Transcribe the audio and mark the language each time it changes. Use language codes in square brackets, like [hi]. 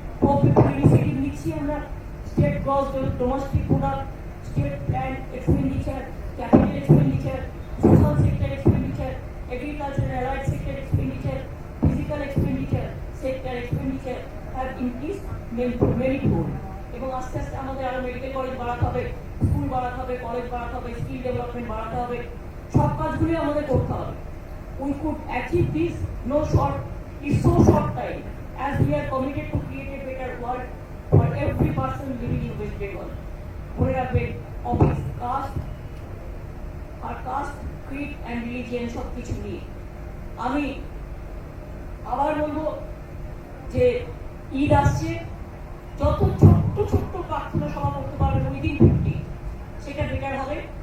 [en] cooperative initiative [bn] নিচ্ছি আমরা, [en] State gross domestic product, state plan expenditure, capital expenditure, social sector expenditure, agriculture and allied sector expenditure, physical expenditure, sector expenditure have increased manifold. [bn] এবং আস্তে আস্তে আমাদের আরো medical college বাড়াতে হবে, school বাড়াতে হবে, কলেজ বাড়াতে হবে, স্কিল ডেভেলপমেন্ট বাড়াতে হবে, সব কাজগুলি আমাদের করতে হবে। [en] We could achieve this in so short time as we are committed to create a better world for every person living in West Bengal. [bn] মনে রাখবেন, office caste, Creed and religion সব কিছু নিয়ে আমি আবার বলবো যে ঈদ আসছে, যত ছোট্ট ছোট্ট প্রার্থনা সভা করতে পারবেন উইদিন 50, সেটা বেটার হবে।